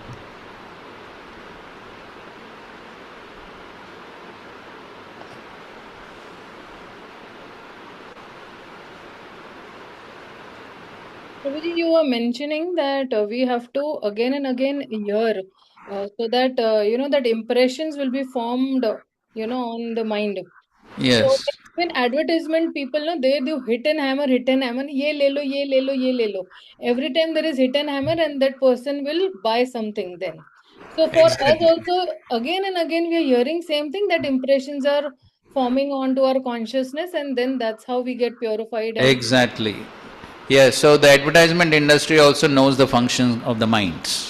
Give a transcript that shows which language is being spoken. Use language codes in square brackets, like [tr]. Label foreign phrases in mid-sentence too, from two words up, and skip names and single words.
[en] Prabhuji, you were mentioning that we have to again and again hear so that that impressions will be formed on the mind. So Yes. when advertisement people they do hit and hammer, [hi] ये ले लो, ये ले लो, ये ले लो. [en] Every time there is hit and hammer and that person will buy something then. So for us also again and again we are hearing same thing, that impressions are forming onto our consciousness and then that's how we get purified. Exactly. Yes, so the advertisement industry also knows the function of the minds.